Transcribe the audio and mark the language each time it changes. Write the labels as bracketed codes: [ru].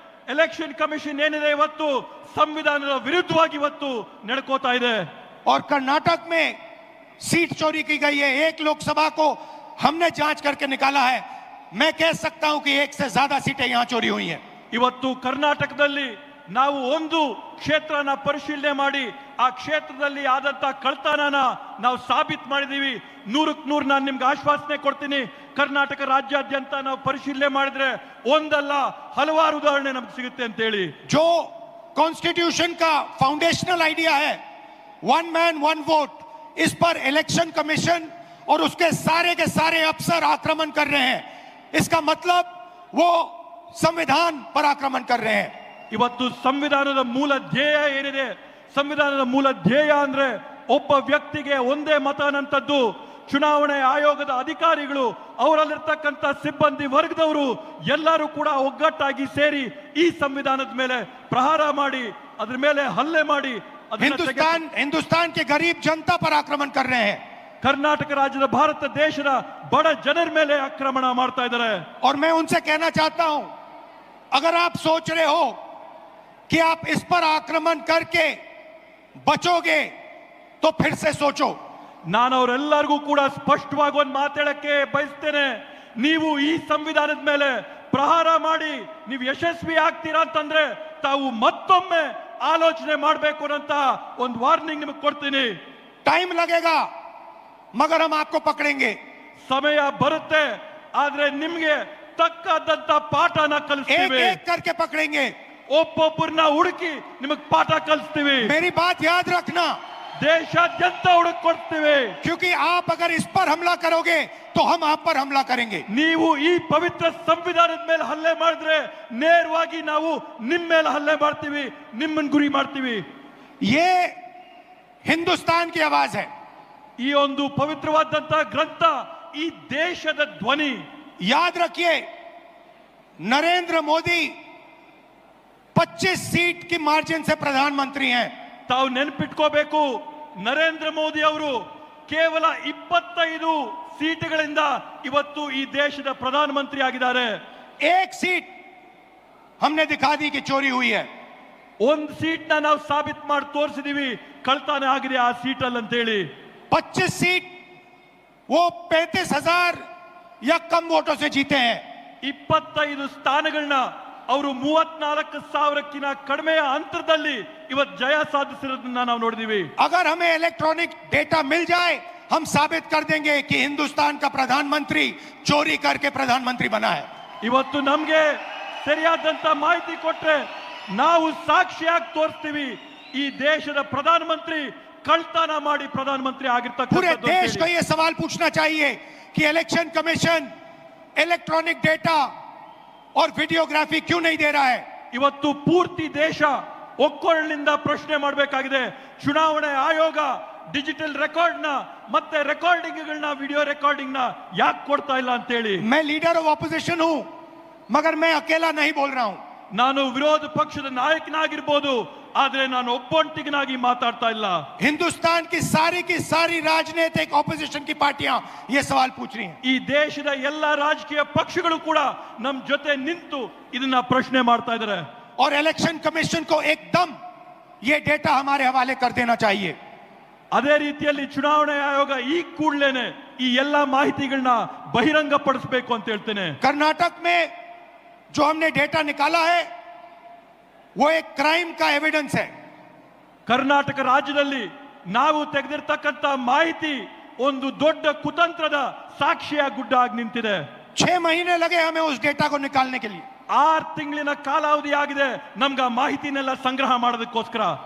[kn] Election commission ಏನಿದೆ ಇವತ್ತು ಸಂವಿಧಾನದ ವಿರುದ್ಧವಾಗಿ ಇವತ್ತು ನಡ್ಕೋತಾ ಇದೆ. [hi] और कर्नाटक में सीट चोरी की गई है, एक लोकसभा को हमने जांच करके निकाला है। मैं कह सकता हूं कि एक से ज्यादा सीटें यहां चोरी हुई हैं। [kn] ಇವತ್ತು ಕರ್ನಾಟಕದಲ್ಲಿ ನಾವು ಒಂದು ಕ್ಷೇತ್ರನ ಪರಿಶೀಲನೆ ಮಾಡಿ ಆ ಕ್ಷೇತ್ರದಲ್ಲಿ ಆದಂತ ಕಳ್ತನನ ನಾವು ಸಾಬೀತು ಮಾಡಿದೀವಿ. 100ಕ್ಕೆ 100 ನಾನು ನಿಮ್ಗೆ ಆಶ್ವಾಸನೆ ಕೊಡ್ತೀನಿ. ಕರ್ನಾಟಕ ರಾಜ್ಯಾದ್ಯಂತ ನಾವು ಪರಿಶೀಲನೆ ಮಾಡಿದ್ರೆ ಒಂದಲ್ಲ ಹಲವಾರು ಉದಾಹರಣೆ ನಮ್ಗೆ ಸಿಗುತ್ತೆ ಅಂತ ಹೇಳಿ. [hi] जो कॉन्स्टिट्यूशन का फाउंडेशनल आइडिया है, वन मैन वन वोट, इस पर इलेक्शन कमीशन और उसके सारे अफसर आक्रमण कर रहे हैं। इसका मतलब वो संविधान पर आक्रमण कर रहे हैं। [kn] ಇವತ್ತು ಸಂವಿಧಾನದ ಮೂಲ ಧ್ಯೇಯ ಏನಿದೆ, ಸಂವಿಧಾನದ ಮೂಲ ಧ್ಯೇಯ ಅಂದ್ರೆ ಒಬ್ಬ ವ್ಯಕ್ತಿಗೆ ಒಂದೇ ಮತ ಅನ್ನಂಥದ್ದು. ಚುನಾವಣೆ ಆಯೋಗದ ಅಧಿಕಾರಿಗಳು, ಅವರಲ್ಲಿರ್ತಕ್ಕಂಥ ಸಿಬ್ಬಂದಿ ವರ್ಗದವರು ಎಲ್ಲರೂ ಕೂಡ ಒಗ್ಗಟ್ಟಾಗಿ ಸೇರಿ ಈ ಸಂವಿಧಾನದ ಮೇಲೆ ಪ್ರಹಾರ ಮಾಡಿ, ಅದ್ರ ಮೇಲೆ ಹಲ್ಲೆ ಮಾಡಿ [hi] हिंदुस्तान के गरीब जनता पर आक्रमण कर रहे हैं। [kn] ಕರ್ನಾಟಕ ರಾಜ್ಯದ, ಭಾರತ ದೇಶದ ಬಡ ಜನರ ಮೇಲೆ ಆಕ್ರಮಣ ಮಾಡ್ತಾ ಇದ್ದಾರೆ. [hi] और मैं उनसे कहना चाहता हूं, अगर आप सोच रहे हो कि आप इस पर आक्रमण करके बचोगे तो फिर से सोचो। [kn] ನಾನು ಅವರೆಲ್ಲರಿಗೂ ಕೂಡ ಸ್ಪಷ್ಟವಾಗಿ ಒಂದು ಮಾತಾಡಕ್ಕೆ ಬಯಸ್ತೇನೆ. ನೀವು ಈ ಸಂವಿಧಾನದ ಮೇಲೆ ಪ್ರಹಾರ ಮಾಡಿ ನೀವು ಯಶಸ್ವಿ ಆಗ್ತೀರಾ ಅಂತಂದ್ರೆ ತಾವು ಮತ್ತೊಮ್ಮೆ ಆಲೋಚನೆ ಮಾಡಬೇಕು ಅಂತ ಒಂದು ವಾರ್ನಿಂಗ್ ನಿಮಗೆ ಕೊಡ್ತೀನಿ. [hi] टाइम लगेगा मगर हम आपको पकड़ेंगे। [kn] ಸಮಯ ಬರುತ್ತೆ, ಆದ್ರೆ ನಿಮ್ಗೆ ತಕ್ಕದಂತ ಪಾಠನ ಕಲಿಸ್ತೀವಿ. [hi] एक एक करके पकड़ेंगे, [kn] ಒಬ್ಬೊಬ್ಬರನ್ನ ಹುಡುಕಿ ನಿಮಗೆ ಪಾಠ ಕಲಿಸ್ತೀವಿ. [hi] मेरी बात याद रखना, [kn] ದೇಶಾದ್ಯಂತ ಹುಡುಕ್ ಕೊಡ್ತೀವಿ. [hi] क्योंकि आप अगर इस पर हमला करोगे तो हम आप पर हमला करेंगे। [kn] ನೀವು ಈ ಪವಿತ್ರ ಸಂವಿಧಾನದ ಮೇಲೆ ಹಲ್ಲೆ ಮಾಡಿದ್ರೆ ನೇರವಾಗಿ ನಾವು ನಿಮ್ಮ ಮೇಲೆ ಹಲ್ಲೆ ಮಾಡ್ತೀವಿ, ನಿಮ್ಮನ್ನ ಗುರಿ ಮಾಡ್ತೀವಿ. [hi] ये हिंदुस्तान की आवाज है। [kn] ಈ ಒಂದು ಪವಿತ್ರವಾದಂತ ಗ್ರಂಥ ಈ ದೇಶದ ಧ್ವನಿ. [hi] याद रखिए, नरेंद्र मोदी 25 सीट की मार्जिन से प्रधानमंत्री हैं। [kn] ತಾವು ನೆನಪಿಟ್ಕೋಬೇಕು, ನರೇಂದ್ರ ಮೋದಿ ಅವರು ಕೇವಲ 25 ಸೀಟುಗಳಿಂದ ಇವತ್ತು ಈ ದೇಶದ ಪ್ರಧಾನಮಂತ್ರಿ ಆಗಿದ್ದಾರೆ. [hi] एक सीट हमने दिखा दी कि चोरी हुई है। [kn] ಒಂದು ಸೀಟ್ನ ನಾವು ಸಾಬೀತು ಮಾಡಿ ತೋರಿಸಿದೀವಿ ಕಳ್ತನ ಆಗಿದೆ ಆ ಸೀಟಲ್ಲಿ ಅಂತ ಹೇಳಿ. [hi] 25 सीट वो 35,000 या कम वोटों से जीते हैं। [kn] 25 ಸ್ಥಾನಗಳನ್ನ ಅವರು 34,000ಕ್ಕಿಂತ ಕಡಿಮೆಯ ಅಂತರದಲ್ಲಿ ಇವತ್ತು ಜಯ ಸಾಧಿಸಿರೋದನ್ನ ನಾವು ನೋಡಿದೀವಿ. [hi] अगर हमें इलेक्ट्रॉनिक डेटा मिल जाए हम साबित कर देंगे कि हिंदुस्तान का प्रधानमंत्री चोरी करके प्रधानमंत्री बना है। [kn] ಇವತ್ತು ನಮ್ಗೆ ಸರಿಯಾದಂತ ಮಾಹಿತಿ ಕೊಟ್ರೆ ನಾವು ಸಾಕ್ಷಿಯಾಗಿ ತೋರಿಸ್ತೀವಿ ಈ ದೇಶದ ಪ್ರಧಾನಮಂತ್ರಿ ಕಳ್ತನ ಮಾಡಿ ಪ್ರಧಾನಮಂತ್ರಿ [hi] पूरे [kn] ಆಗಿರ್ತಕ್ಕಂಥದ್ದು ಅಂತ [hi] देश को [kn] ಹೇಳಿ. [hi] यह सवाल पूछना चाहिए कि इलेक्शन कमीशन इलेक्ट्रॉनिक डेटा और वीडियोग्राफी क्यों नहीं दे रहा है। [kn] ಇವತ್ತು ಪೂರ್ತಿ ದೇಶ ಒಕ್ಕೊರಳಿನಿಂದ ಪ್ರಶ್ನೆ ಮಾಡಬೇಕಾಗಿದೆ. ಚುನಾವಣೆ ಆಯೋಗ ಡಿಜಿಟಲ್ ರೆಕಾರ್ಡ್ ನ ಮತ್ತೆ ರೆಕಾರ್ಡಿಂಗ್ ಗಳನ್ನ ವಿಡಿಯೋ ರೆಕಾರ್ಡಿಂಗ್ ನ ಯಾಕೆ ಕೊಡ್ತಾ ಇಲ್ಲ ಅಂತ ಹೇಳಿ. [hi] मैं लीडर ऑफ ऑपोजिशन हूं मगर मैं अकेला नहीं बोल रहा हूं। [kn] ನಾನು ವಿರೋಧ ಪಕ್ಷದ ನಾಯಕನಾಗಿರ್ಬೋದು ಆದ್ರೆ ನಾನು ಒಬ್ಬೊಂಟಿಗನಾಗಿ ಮಾತಾಡ್ತಾ ಇಲ್ಲ. [hi] हिंदुस्तान की सारी राजनीतिक ऑपोजिशन की पार्टियां ये सवाल पूछ रही हैं। [kn] ಈ ದೇಶದ ಎಲ್ಲ ರಾಜಕೀಯ ಪಕ್ಷಗಳು ಕೂಡ ನಮ್ಮ ಜೊತೆ ನಿಂತು ಇದನ್ನ ಪ್ರಶ್ನೆ ಮಾಡ್ತಾ ಇದ್ದಾರೆ. [hi] और इलेक्शन कमीशन को एकदम ये डेटा हमारे हवाले कर देना चाहिए। [kn] ಅದೇ ರೀತಿಯಲ್ಲಿ ಚುನಾವಣಾ ಆಯೋಗ ಈ ಕೂಡಲೇನೆ ಈ ಎಲ್ಲ ಮಾಹಿತಿಗಳನ್ನ ಬಹಿರಂಗ ಪಡಿಸಬೇಕು ಅಂತ ಹೇಳ್ತೇನೆ. [hi] कर्नाटक में जो हमने डेटा निकाला है वो एक क्राइम का एविडेंस है। [kn] ಕರ್ನಾಟಕ ರಾಜ್ಯದಲ್ಲಿ ನಾವು ತೆಗೆದಿರ್ತಕ್ಕಂಥ ಮಾಹಿತಿ ಒಂದು ದೊಡ್ಡ ಕುತಂತ್ರದ ಸಾಕ್ಷಿಯ ಗುಡ್ಡ ಆಗಿ ನಿಂತಿದೆ. [hi] 6 महीने लगे हमें उस डेटा को निकालने के लिए। [kn] 6 ತಿಂಗಳಿನ ಕಾಲಾವಧಿ ಆಗಿದೆ ನಮ್ಗೆ ಆ ಮಾಹಿತಿನೆಲ್ಲ ಸಂಗ್ರಹ ಮಾಡೋದಕ್ಕೋಸ್ಕರ.